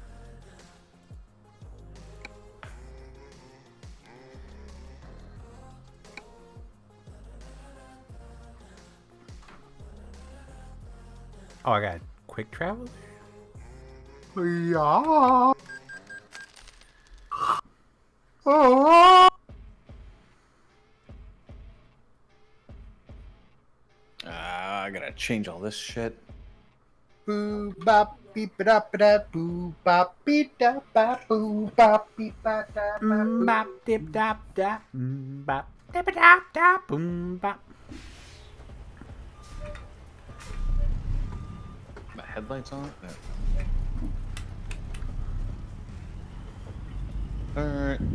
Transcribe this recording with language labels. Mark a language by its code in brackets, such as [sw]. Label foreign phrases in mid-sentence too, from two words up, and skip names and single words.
[en] Oh, I got quick travel. Yeah. Oh. I gotta change all this shit. Boo bop beep da ba da boo bop beep da ba boo bop beep ba da ba boo. Bop dip dop dop. Bop dip dop dop. Boom bop. My headlights on? Yeah. Alright.